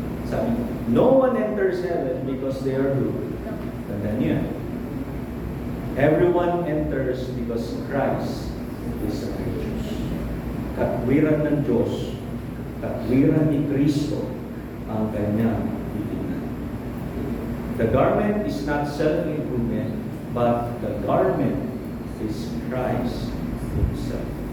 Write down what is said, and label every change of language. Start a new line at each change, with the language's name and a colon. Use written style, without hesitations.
English: Sabi ko, no one enters heaven because they are good. Tandaan niya. Everyone enters because Christ is righteous.
Filipino: Katwiran ng Diyos, katwiran ni Kristo ang kanyang titignan.
English: The garment is not self-improvement, but the garment is Christ Himself.